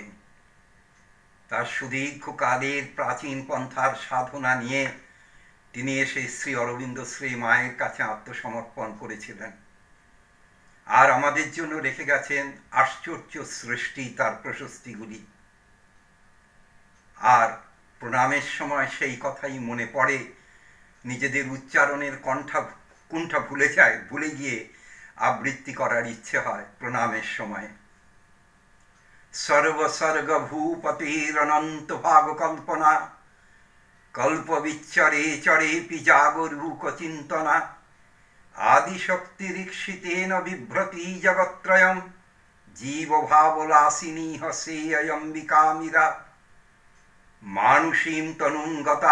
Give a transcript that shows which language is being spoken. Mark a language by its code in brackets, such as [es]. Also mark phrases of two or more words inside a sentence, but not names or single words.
[bn] তার সুদীর্ঘকালের প্রাচীন পন্থার সাধনা নিয়ে তিনি এসে শ্রী অরবিন্দ শ্রী মায়ের কাছে আত্মসমর্পণ করেছিলেন, আর আমাদের জন্য রেখে গেছেন আশ্চর্য সৃষ্টি তার প্রশস্তিগুলি। আর প্রণামের সময় সেই কথাই মনে পড়ে, নিজেদের উচ্চারণের কুণ্ঠা ভুলে গিয়ে আবৃত্তি করার ইচ্ছে হয় প্রণামের সময়। [sa] সর্বসর্গ ভূপতির অনন্ত ভাগ কল্পনা কল্পবিচ্চরে চরেপি জাগরূক চিন্তনা আদিশক্তিরীক্ষিতেন বিভ্রতি জগত্রয়ম জীবভাবলাসিনী হসেয়ম্বিকামিরা মানুষীম তনুং গতা